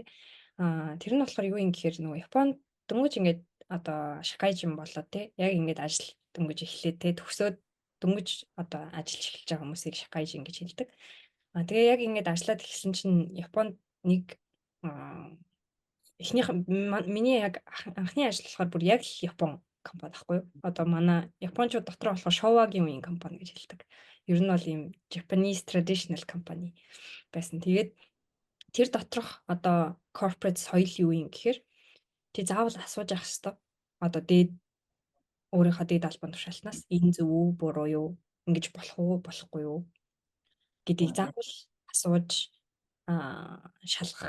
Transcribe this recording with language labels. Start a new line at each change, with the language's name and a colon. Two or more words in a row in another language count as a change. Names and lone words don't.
Mongolian: Тэр нь болохоор юу юм гэхээр нөгөө Японд дөнгөж ингээд одоо шакайжин болоод те яг ингээд ажил дөнгөж эхлээд те төгсөөд дөнгөж одоо ажиллаж эхэлж байгаа хүмүүсийг шакайжин гэж хэлдэг. Тэгээ яг ингээд ажиллаад эхэлсэн чинь Японд нэг эхнийх миний яг анхны ажил болохоор бүр яг Япон компани байхгүй юу? Одоо манай Япончууд дотор болохоор Showa-гийн үеийн компани гэж хэлдэг. Ер нь бол ийм
English: Japanese traditional company
Mongolian: байсан. Тэгээд тэр доторх одоо corporate соёл юу юм гэхээр тий заавал асууж явах хэрэгтэй. Одоо дээд өөрийнхөө дээд албан тушаалтнаас энэ зөв үү, буруу юу, ингэж болох уу, болохгүй юу гэдгийг заавал асууж шалгах.